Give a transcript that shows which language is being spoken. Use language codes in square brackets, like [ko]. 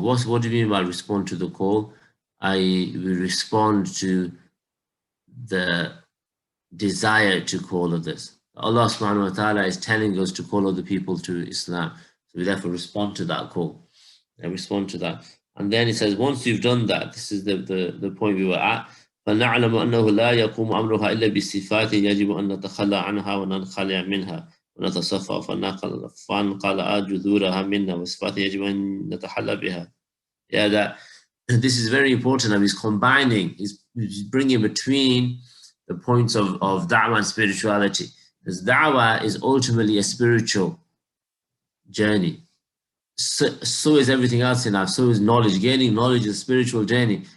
[en] What do you mean by respond to the call? We respond to the desire to call others. Allah subhanahu wa ta'ala is telling us to call other people to Islam. So we therefore respond to that call. And respond to that. And then it says, once you've done that, this is the point we were at. [ar] فَنَعْلَمُ أَنَّهُ لَا يَقُومُ أَمْرُهَا إِلَّا بِالصِّفَاتِ يَجِبُ أَن نَتَخَلَّى عَنْهَا وَنَنْخَلِعَ مِنْهَا ونتصفى فننقلع جذورها منا وصفات يجب أن نتحلى بها. [en] Yeah, that this is very important. And he's combining, he's bringing between the points of da'wah and spirituality. Because da'wah is ultimately a spiritual journey. So is everything else in life. So is knowledge. Gaining knowledge is a spiritual journey.